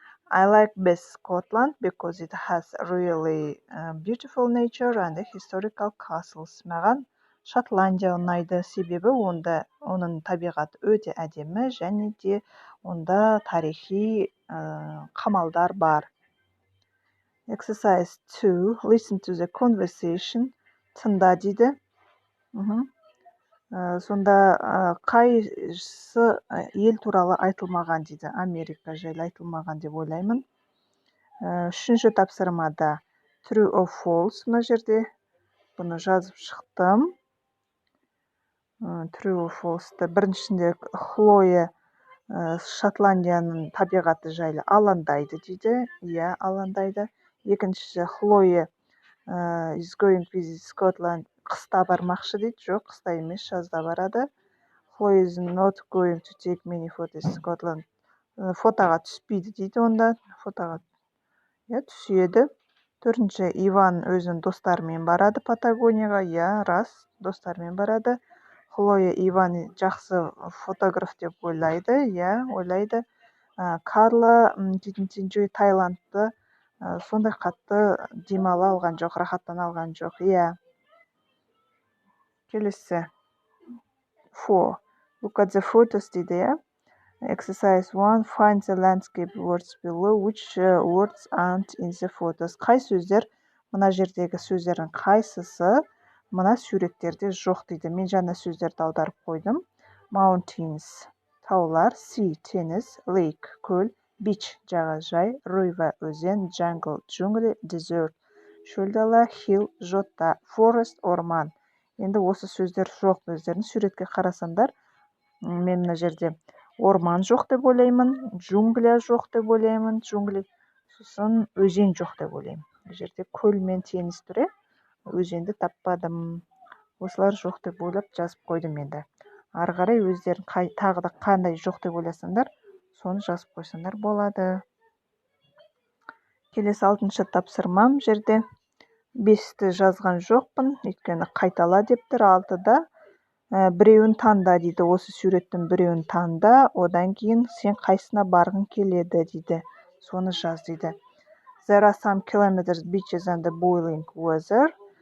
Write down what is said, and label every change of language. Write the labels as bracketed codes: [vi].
[en] I like best Scotland because it has really beautiful nature and historical castles. [kk] Маған Шотландия ұнайды, себебі оның табиғаты өте әдемі және де онда тарихи қамалдар бар. [en] Exercise 2. Listen to the conversation. [kk] Тыңда дейді. Сонда қайсы ел туралы айтылмаған дейді. Америка жайлы айтылмаған деп ойлаймын. Үшінші тапсырмада [en] true or false [kk] мына жерде. Бұны жазып шықтым. [en] True or false. [kk] Біріншісінде Хлоя Шотландияның табиғаты жайлы алаңдайды дейді. Иә, алаңдайды. Екіншісі Хлоя [en] is going to visit Scotland. [kk] Қыста бармақшы дейді. Жоқ, қыста емес, жазда барады. [en] Chloe is not going to take many photos in Scotland. [kk] Фотоға түспейді дейді онда. Фотоға түседі. Төртінші, Иван өзінің достарымен барады Патагонияға. Иә, рас, достарымен барады. Хлоя Иван жақсы фотограф деп ойлайды. Иә, ойлайды. Карла [en] didn't enjoy [kk] Таиландты сондай қатты демала алған жоқ, рахаттана алған жоқ. Иә. Келесі. 4. [en] Look at the photos [kk] дейді, иә. [en] Exercise 1. Find the landscape words below. Which words aren't in the photos? [kk] Қай сөздер, мына жердегі сөздердің қайсысы мына суреттерде жоқ дейді. Мен жаңа сөздерді аударып қойдым. Mountains, таулар. Sea, теңіз. Lake, көл. Beach, жағажай. River, өзен. Jungle, джунгли. Desert, шөл дала. Hill, жота. Forest, орман. Енді осы сөздер жоқ. Өздерін суретке қарасаңдар, мен мына жерде орман жоқ деп ойлаймын, джунгля жоқ деп ойлаймын, джунгли, сосын өзен жоқ деп ойлаймын. Бұл жерде көл мен теңіз тұр, өзенді таппадым. Осылар жоқ деп ойлап жазып қойдым енді. Ары қарай өздерін тағы да қандай жоқ деп ойласаңдар, соны жазып қойсаңдар болады. Келесі 6-шы тапсырмам жерде 5-ті жазған жоқпын, өйткені қайтала деп тұр. 6-да біреуін таңда дейді. Осы суреттің біреуін таңда, одан кейін сен қайсына барғың келеді дейді. Соны жаз дейді. [en] There are some kilometers beaches and the boiling weather.